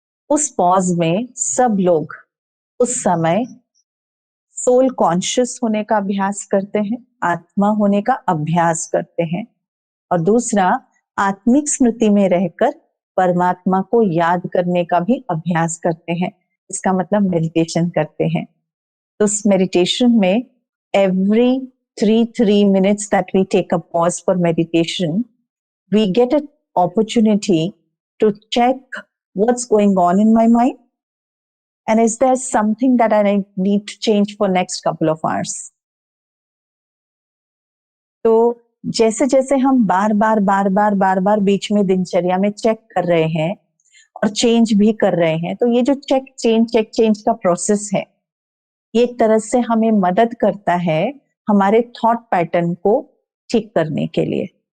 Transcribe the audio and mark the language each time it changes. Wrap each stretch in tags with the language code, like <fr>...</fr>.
<hi>उस पॉज में सब लोग उस समय सोल कॉन्शियस होने का अभ्यास करते हैं, आत्मा होने का अभ्यास करते हैं, और दूसरा आत्मिक स्मृति में रहकर परमात्मा को याद करने का भी अभ्यास करते हैं। इसका मतलब मेडिटेशन करते हैं। तो उस मेडिटेशन में</hi> <en>Every 3 minutes that we take a pause for meditation, we get an opportunity to check what's going on in my mind and is there something that I need to change for next couple of hours.</en> <hi>तो जैसे जैसे हम बार बार बीच में दिनचर्या में check कर रहे हैं और चेंज भी कर रहे हैं, तो ये जो चेक चेंज का प्रोसेस है, ये एक तरह से हमें मदद करता है हमारे थॉट पैटर्न को ठीक करने के लिए।</hi>